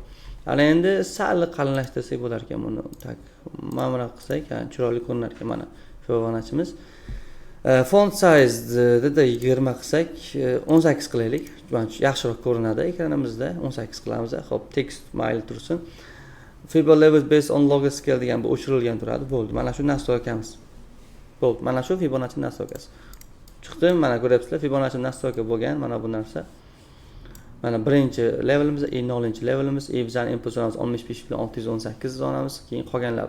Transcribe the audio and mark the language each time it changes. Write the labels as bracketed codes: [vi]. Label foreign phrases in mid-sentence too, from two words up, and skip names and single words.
[uz] Ana endi sal qalinlashtirsak bo'lar ekan buni. Tak, mana bunaqa qilsak, chiroyli ko'rinar ekan mana Fibonacci'miz. [en] Font size [uz] da 20 qilsak, 18 qilaylik. Yaxshiroq ko'rinadi ekranimizda. 18 qilamiz. Xo'p, text mayli tursin. [en] Fibo levels based on logger scale [uz] degan bu o'chirilgan turadi. Bo'ldi. Mana shu nastroykamiz. Bo'ldi. Mana shu Fibonacci nastroykasi. Chiqdi. Mana ko'ryapsizlar, Fibonacci nastroyka bo'lgan. Mana bu narsa. Mana birinchi levelimiz, 0-chi levelimiz, bizning input zonamiz 65 bilan 618 zonamiz, keyin qolganlari.